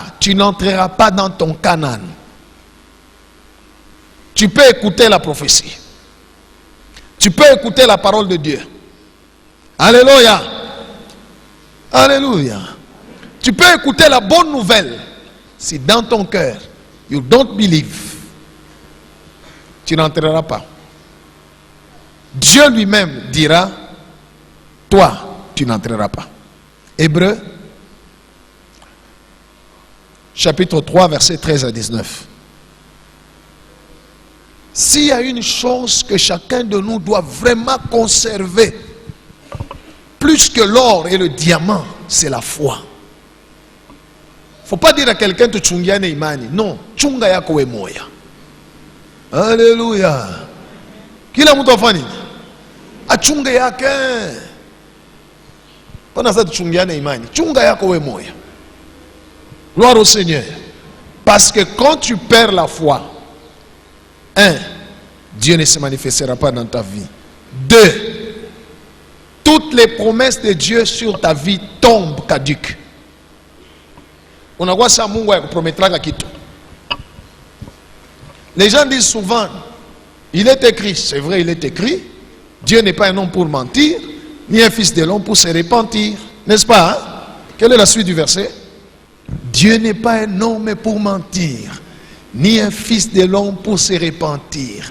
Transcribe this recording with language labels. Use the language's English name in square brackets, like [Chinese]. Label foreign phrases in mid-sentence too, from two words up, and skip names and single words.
[French] Tu n'entreras pas dans ton Canaan. Tu peux écouter la prophétie. Tu peux écouter la parole de Dieu. Alléluia. Alléluia. Tu peux écouter la bonne nouvelle. Si dans ton cœur, [English] you don't believe, [French] tu n'entreras pas. Dieu lui-même dira, toi, tu n'entreras pas. Hébreux, chapitre 3, versets 13 à 19. S'il y a une chose que chacun de nous doit vraiment conserver, plus que l'or et le diamant, c'est la foi. Faut pas dire à quelqu'un tu [Swahili] chungiane imani. Non, chunga yako we moya. Alléluia. Kila mtu afanye achunge yake. Pana sasa tuchungiane imani. Chunga yako we moya. [French] Gloire au Seigneur. Parce que quand tu perds la foi, un, Dieu ne se manifestera pas dans ta vie. Deux, toutes les promesses de Dieu sur ta vie tombent caduques. [Swahili] Unakuwa sa Mungu akuprometraka kitu. [French] Les gens disent souvent, il est écrit, c'est vrai, il est écrit, Dieu n'est pas un homme pour mentir, ni un fils de l'homme pour se repentir. N'est-ce pas? Hein? Quelle est la suite du verset? Dieu n'est pas un homme pour mentir, ni un fils de l'homme pour se repentir.